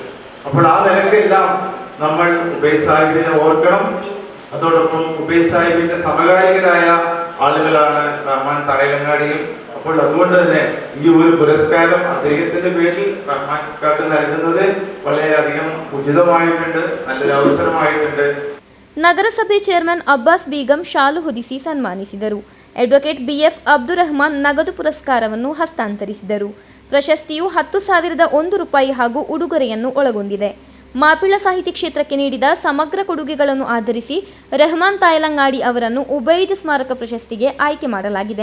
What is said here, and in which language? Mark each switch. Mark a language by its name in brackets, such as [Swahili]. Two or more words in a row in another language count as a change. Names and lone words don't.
[Malayalam] അപ്പോൾ ആ നിലക്കെല്ലാം നമ്മൾ ഉബൈദ് സാഹിബിനെ ഓർക്കണം. അതോടൊപ്പം ഉബൈദ് സാഹിബിന്റെ സമകാലികരായ ആളുകളാണ് റഹ്മാൻ തായ്ലങ്ങാടിയും. അപ്പോൾ അതുകൊണ്ട് തന്നെ ഈ ഒരു പുരസ്കാരം അദ്ദേഹത്തിന്റെ പേരിൽ റഹ്മാൻ കാക്ക് നൽകുന്നത് വളരെയധികം ഉചിതമായിട്ടുണ്ട്, നല്ലൊരു അവസരമായിട്ടുണ്ട്. [Kannada] ನಗರಸಭೆ ಚೇರ್ಮನ್ ಅಬ್ಬಾಸ್ ಬೀಗಂ ಶಾಲು ಹೊದಿಸಿ ಸನ್ಮಾನಿಸಿದರು. ಅಡ್ವೊಕೇಟ್ ಬಿಎಫ್ ಅಬ್ದುಲ್ ರಹಮಾನ್ ನಗದು ಪುರಸ್ಕಾರವನ್ನು ಹಸ್ತಾಂತರಿಸಿದರು. ಪ್ರಶಸ್ತಿಯು 10,001 ರೂಪಾಯಿ ಹಾಗೂ ಉಡುಗೊರೆಯನ್ನು ಒಳಗೊಂಡಿದೆ. ಮಾಪಿಳ ಸಾಹಿತ್ಯ ಕ್ಷೇತ್ರಕ್ಕೆ ನೀಡಿದ ಸಮಗ್ರ ಕೊಡುಗೆಗಳನ್ನು ಆಧರಿಸಿ ರೆಹಮಾನ್ ತಾಯ್ಲಂಗಾಡಿ ಅವರನ್ನು ಉಬೈದ್ ಸ್ಮಾರಕ ಪ್ರಶಸ್ತಿಗೆ ಆಯ್ಕೆ ಮಾಡಲಾಗಿದೆ.